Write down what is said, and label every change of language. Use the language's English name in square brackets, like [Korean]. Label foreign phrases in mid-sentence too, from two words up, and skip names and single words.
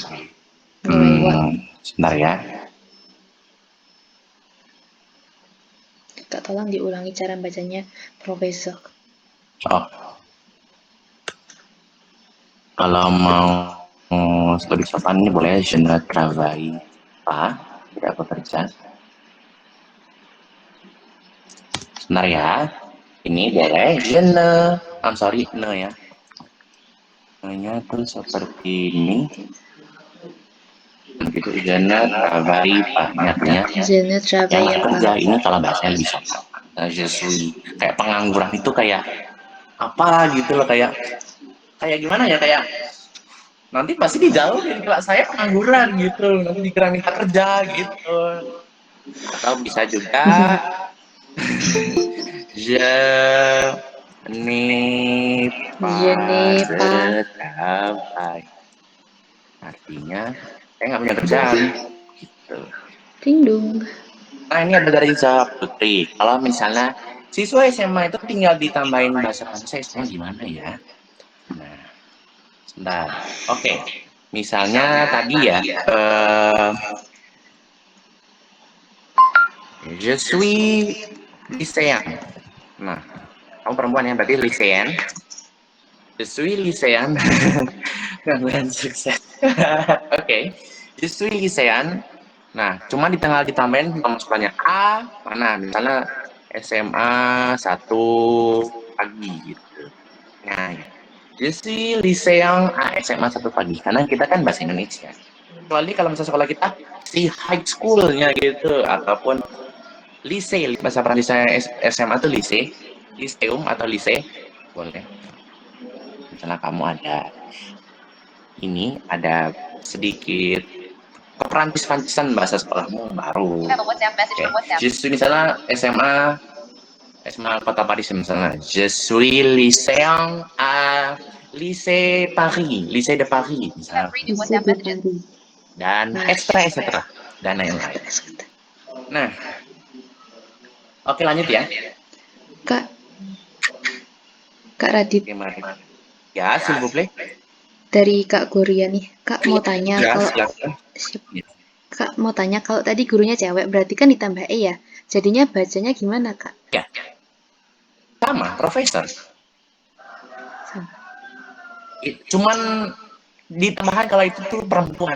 [Indonesian] Sebentar ya. Kak, tolong diulangi cara bacanya Profesor. Oh. Kalau mau lebih sopan ini boleh [French] je ne travaille pas, [Indonesian] tidak bekerja. Sebentar ya. Ini boleh [French] je ne, [English] I'm sorry, [Indonesian] ne ya. Ne-nya tuh seperti ini. Begitu, [French] je ne travaille pas, artinya Je ne [Indonesian] yang [French] travaille [Indonesian] nggak [French] pas. [Indonesian] kerja. Ini kalau bahasanya lebih sopan. [French] Je suis, [Indonesian] kayak pengangguran itu kayak apa gitu loh, kayak gimana ya, kayak nanti pasti dijauhin kalau saya pengangguran gitu, nanti dikira minta kerja gitu. Atau bisa juga [French] je n'ai Je pas n'ai pas. de travail, [Indonesian] artinya saya nggak punya kerjaan gitu. Ding. Nah, ini ada dari Zahab Putri. Kalau misalnya siswa SMA itu tinggal ditambahin bahasa Prancis, gimana ya? Nah, sebentar. Oke. Misalnya tadi ya, [French] je suis lycéen. [Indonesian] Nah, kamu perempuan ya, berarti lycéen. [French] Je suis lycéen. [Indonesian] Pengangguran sukses. Oke. [French] Je suis lycéen. [Indonesian] Nah, cuma ditambahin pemasukannya A, mana? Misalnya SMA 1 pagi gitu. Nah, [French] Je suis lycéen à [Indonesian] SMA 1 pagi, karena kita kan bahasa Indonesia. Kecuali kalau misalnya sekolah kita si [English] high school- [Indonesian] nya gitu, ataupun lycée, bahasa Prancisnya SMA tuh lycée, lyceum atau lycée, boleh. Misalnya kamu ada sedikit keperancis-francisan bahasa sekolahmu baru. [French] Je suis [Indonesian] misalnya SMA Kota Paris misalnya. [French] Je suis lycéen à Lycée Paris, Lycée de Paris misalnya. [Indonesian] Isi di Paris. Dan etc. Dan lain-lain. Nah, oke lanjut ya. Kak Radit, Gimana? Ya, [French] s'il vous plaît. [Indonesian] dari Kak Gloria nih. Kak mau tanya Ya, kalau silakan. Kak mau tanya kalau tadi gurunya cewek berarti kan ditambah E ya. Jadinya bacanya gimana, Kak? Ya, sama, profesor. Sama. Cuman ditambahkan kalau itu tuh perempuan.